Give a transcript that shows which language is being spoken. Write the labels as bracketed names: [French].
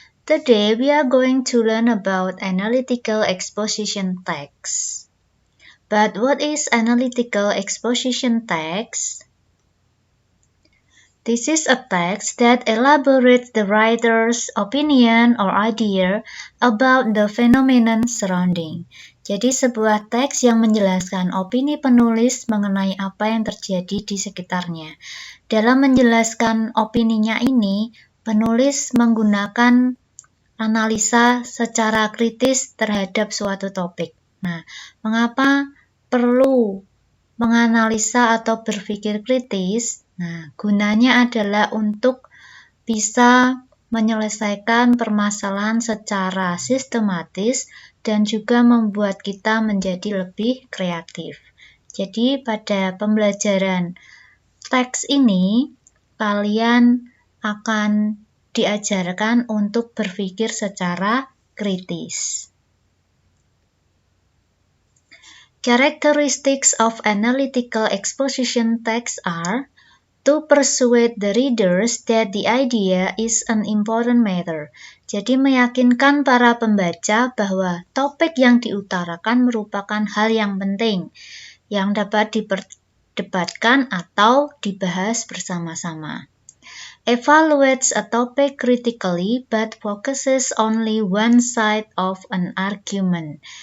[English] Today we are going to learn about analytical exposition text. But what is analytical exposition text? This is a text that elaborates the writer's opinion or idea about the phenomenon surrounding. [Indonesian] Jadi sebuah teks yang menjelaskan opini penulis mengenai apa yang terjadi di sekitarnya. Dalam menjelaskan opininya ini, penulis menggunakan analisa secara kritis terhadap suatu topik. Nah, mengapa perlu menganalisa atau berpikir kritis? Nah, gunanya adalah untuk bisa menyelesaikan permasalahan secara sistematis dan juga membuat kita menjadi lebih kreatif. Jadi, pada pembelajaran teks ini, kalian akan diajarkan untuk berpikir secara kritis. [English] Characteristics of analytical exposition text are to persuade the readers that the idea is an important matter. [Indonesian] Jadi meyakinkan para pembaca bahwa topik yang diutarakan merupakan hal yang penting yang dapat diperdebatkan atau dibahas bersama-sama. [English] Evaluates a topic critically but focuses only one side of an argument.